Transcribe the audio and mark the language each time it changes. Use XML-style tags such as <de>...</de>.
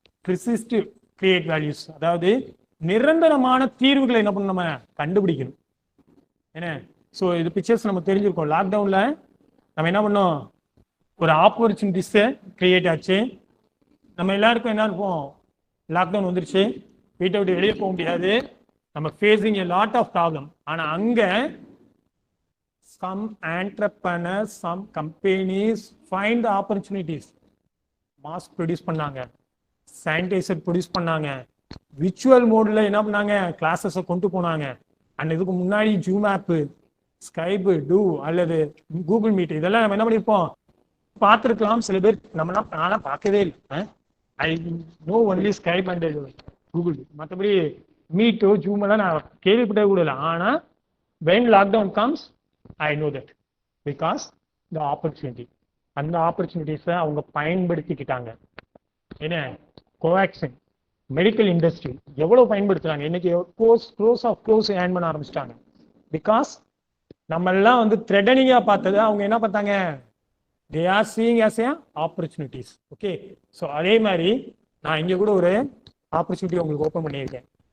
<ta>ப்ரிசிஸ்ட் create values, அதாவது நிரந்தரமான தீர்வுகளை என்ன பண்ணணும், நம்ம கண்டுபிடிக்கணும். என்ன, ஸோ இது பிக்சர்ஸ் நம்ம தெரிஞ்சிருக்கோம். லாக்டவுன்ல நம்ம என்ன பண்ணோம், ஒரு ஆப்பர்ச்சுனிட்டிஸை கிரியேட் ஆச்சு. நம்ம எல்லாருக்கும் என்ன இருப்போம், லாக்டவுன் வந்துருச்சு, வீட்டை விட்டு வெளியே போக முடியாது, நம்ம</ta> <en>Facing a lot of problem.</en> <ta>ஆனால் அங்கே</ta> <en>some entrepreneurs, some companies find the opportunities.</en> <ta>Mask produce பண்ணாங்க, சானிடைசர் ப்ரொடியூஸ் பண்ணாங்க, விர்ச்சுவல் மோடில் என்ன பண்ணாங்க, கிளாஸஸை கொண்டு போனாங்க. அண்ட் இதுக்கு முன்னாடி ஜூம் ஆப்பு, ஸ்கைப்பு, டூ அல்லது கூகுள் மீட், இதெல்லாம் நம்ம என்ன பண்ணியிருப்போம், பார்த்துருக்கலாம். சில பேர் நம்மளாம் நான்லாம் பார்க்கவே இல்லை.</ta> <en>I know only Skype and Google,</en> <ta>மற்றபடி மீட்டோ ஜூம் எல்லாம் நான் கேள்விப்பட்டே கூட இல்லை.</ta> <en>ஆனால் when lockdown comes, I know that because the opportunity,</en> <ta>அந்த ஆப்பர்ச்சுனிட்டிஸை அவங்க பயன்படுத்திக்கிட்டாங்க. என்ன, கோவேக்சின், மெடிக்கல் இண்டஸ்ட்ரி எவ்வளவு பயன்படுத்துறாங்க இன்னைக்கு, க்ளோஸ் ஏர்ன் பண்ண ஆரம்பிச்சிட்டாங்க. பிகாஸ் நம்ம எல்லாம் வந்து த்ரெட்டனிங்கா பார்த்தது அவங்க என்ன பார்த்தாங்க,</ta> <en>they are seeing as a opportunities.</en> <ta>Okay. So அதே மாதிரி நான் இங்கே கூட ஒரு ஆப்பர்ச்சுனிட்டி உங்களுக்கு ஓப்பன் பண்ணியிருக்கேன்.</ta>